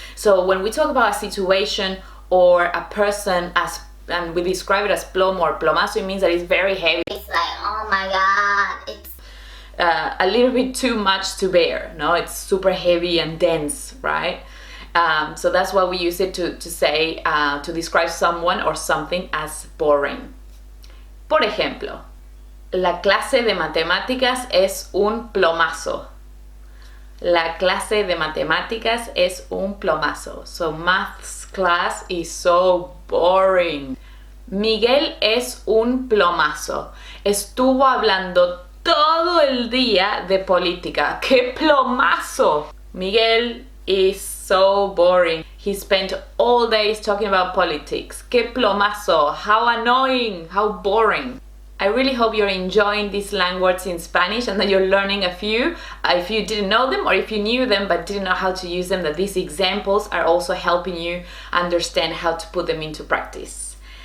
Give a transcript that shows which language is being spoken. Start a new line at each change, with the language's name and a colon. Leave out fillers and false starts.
English: So when we talk about a situation or a person and we describe it as plomo or plomazo, it means that it's very heavy. It's like, oh my god, it's a little bit too much to bear. No, it's super heavy and dense, right? So that's why we use it to say, to describe someone or something as boring.
Spanish: Por ejemplo, la clase de matemáticas es un plomazo. La clase de matemáticas es un plomazo.
English: So maths class is so boring.
Spanish: Miguel es un plomazo. Estuvo hablando todo el día de política. ¡Qué plomazo!
English: Miguel is so boring. He spent all days talking about politics.
Spanish: ¡Qué plomazo!
English: How annoying! How boring! I really hope you're enjoying these slang words in Spanish and that you're learning a few. If you didn't know them or if you knew them but didn't know how to use them, that these examples are also helping you understand how to put them into practice.